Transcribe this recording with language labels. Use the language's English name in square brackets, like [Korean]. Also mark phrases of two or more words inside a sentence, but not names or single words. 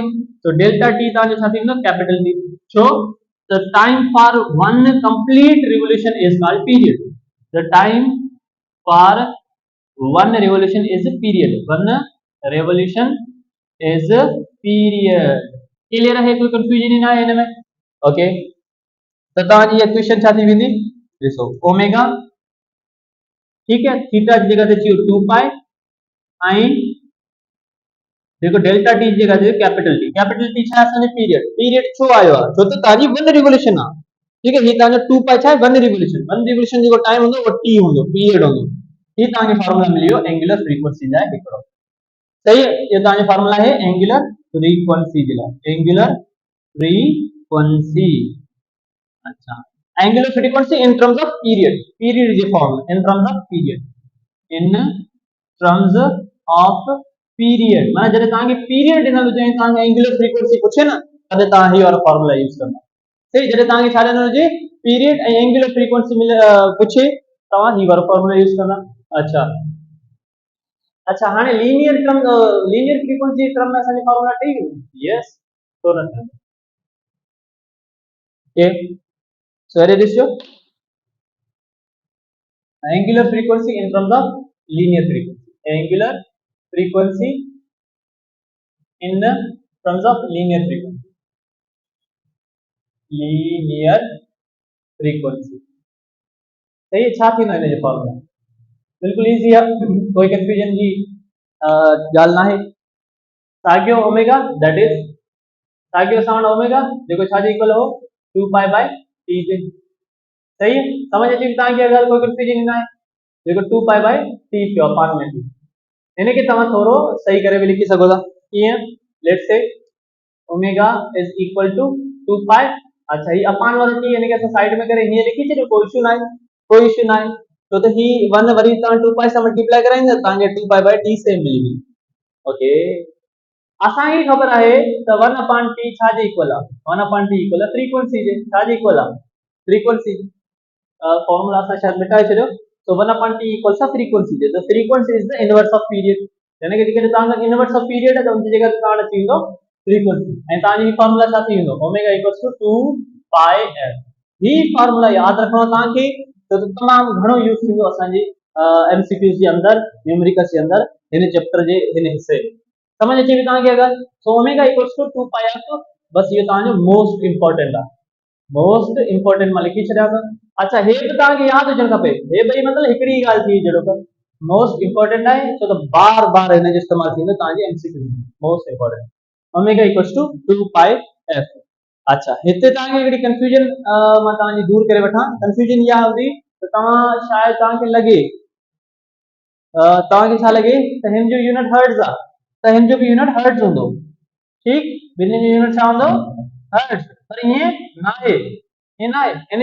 [Sindhi] तो [English] delta t [Sindhi] तव्हांजो छा थींदो [English] capital t. छो the time for one complete revolution is called period. The time for one revolution is a period. One revolution is a period. [Sindhi] क्लियर है? कोई कंफ्यूजन ही ना है इनमें। ओके तो तव्हांजी इक्वेशन छा थी वेंदी ॾिसो ओमेगा ठीक है थीटा जी जगह ते अची 2 पाई ऐं देखो [English] delta t [Sindhi] जी जगह ते [English] capital t [Sindhi] छा असांजो पीरियड छो आयो आहे छो त तव्हांजी [English] one revolution [Sindhi] आहे ठीक है ये तव्हांजो 2 पाई छा आहे [English] one revolution [Sindhi] जेको टाइम हूंदो उहो टी हूंदो पीरियड हूंदो ही तव्हांखे फार्मूला मिली वियो एंगुलर फ्रीक्वेंसी जा हिकिड़ो सही है ये तव्हांजो फार्मूला आहे [English] angular frequency [Sindhi] जे लाइ [English] angular frequency [Sindhi] अच्छा [English] angular frequency in terms of period [Sindhi] जे [English] form in terms of period in terms of period [Sindhi] माने जॾहिं तव्हांखे पीरियड ॾिनल हुजे ऐं तव्हांखे [English] angular frequency [Sindhi] पुछे न तॾहिं तव्हां ही वारो फॉर्मूला यूज़ कंदा सही जॾहिं तव्हांखे छा ॾिनल हुजे पीरियड ऐं [English] angular frequency [Sindhi] पुछे तव्हां ही वारो फॉर्मूला यूज़ कंदा अच्छा अच्छा हाणे [English] linear frequency term [Sindhi] में असांजो फॉर्मूला ठही वियो यस छो न थिए [English] ओके so here it is your angular frequency in terms of linear frequency angular frequency in the terms of linear [Sindhi] frequency सही है छा थींदो हिन जो फॉर्मूला बिल्कुल इजी है कोई कंफ्यूजन जी ॻाल्हि ना है साॻियो [English] omega that is [Sindhi] साॻियो साउंड ओमेगा जेको छा जे इक्वल हो [English] 2 pi by t [Sindhi] जे सही है समझ अची तव्हांखे अगरि कोई कंफ्यूजन ना है देखो [English] 2 pi by t [Sindhi] पियो अपान में टी इन्हें के तव्हां थोरो सही करे भी लिखी सको था कीअं [English] let's say omega is equal to 2 pi [Sindhi] अच्छा ये अपान वारो टी यानी कि असां साइड में करे हीअं लिखी छॾियो कोई इशू ना है छो त ही 1 वरी तव्हां 2 पाई सां मल्टीप्लाई कराईंदा तव्हांखे [English] 2 pi by t same [Sindhi] मिली वेंदी ओके असांखे ख़बर आहे त [English] 1 upon t [Sindhi] छा जे इक्वल आहे [English] 1 upon t [Sindhi] इक्वल आहे फ्रीक्वेंसी जे छा जे इक्वल आहे [English] frequency formula [Sindhi] असां शायद मिटाए छॾियो [English] so 1 upon t equals to frequency the frequency is the inverse of period [Sindhi] यानी कि जेकॾहिं तव्हां [English] inverse of period [Sindhi] आहे त उन जी जॻह ते तव्हां अची वेंदो फ्रीक्वेंसी ऐं तव्हांजी फॉर्मूला छा थी वेंदो [English] omega equals to 2 pi f [Sindhi] ही फॉर्मूला यादि रखणो तव्हांखे त तमामु घणो यूज़ थींदो असांजे एमसीक्यूज़ जे अंदरि न्यूमेरिकल्स जे अंदरि हिन चैप्टर जे हिन हिसे समझ अचे थी तव्हांखे अगरि सो [English] omega equals to 2 pi f [Sindhi] बस इहो तव्हांजो [English] most important [Sindhi] आहे [English] most important [Sindhi] मां लिखी छॾिया अथव अच्छा हे बि तव्हांखे यादि हुजणु खपे हे ॿई मतिलबु हिकिड़ी ॻाल्हि थी जहिड़ो त [English] most important [Sindhi] आहे छो त बार बार हिन जो इस्तेमालु थींदो तव्हांजे एमसीक्यू में [English] most important omega equals to 2 pi f [Sindhi] अच्छा हिते तव्हांखे हिकिड़ी कंफ्यूजन मां तव्हांजी दूर करे वठां कंफ्यूजन इहा हूंदी त तव्हां शायदि तव्हांखे लॻे तव्हांखे छा लॻे त हिन जो यूनिट हर्ट्ज़ आहे त हिन जो बि यूनिट हर्ट्ज़ हूंदो ठीकु ॿिन्हिनि जो यूनिट छा हूंदो हर्ट्ज़ पर ईअं न आहे इन आहे इन